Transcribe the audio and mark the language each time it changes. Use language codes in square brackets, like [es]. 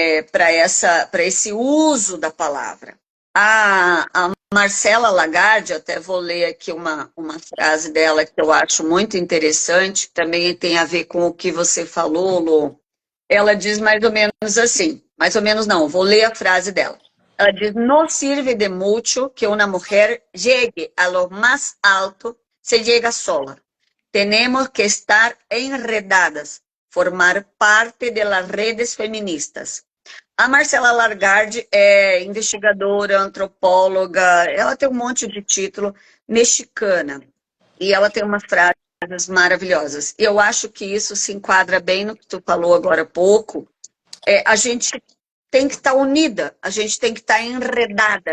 [pt] Para esse uso da palavra. A Marcela Lagarde, até vou ler aqui uma frase dela que eu acho muito interessante, também tem a ver com o que você falou, Lô. Ela diz mais ou menos assim, mais ou menos não, vou ler a frase dela. Ela diz, [es] no sirve de mucho que una mujer llegue a lo más alto se llega sola. Tenemos que estar enredadas, formar parte de las redes feministas. [pt] A Marcela Lagarde é investigadora, antropóloga, ela tem um monte de título, mexicana. E ela tem umas frases maravilhosas. Eu acho que isso se enquadra bem no que tu falou agora há pouco. A gente tem que estar unida, a gente tem que estar enredada.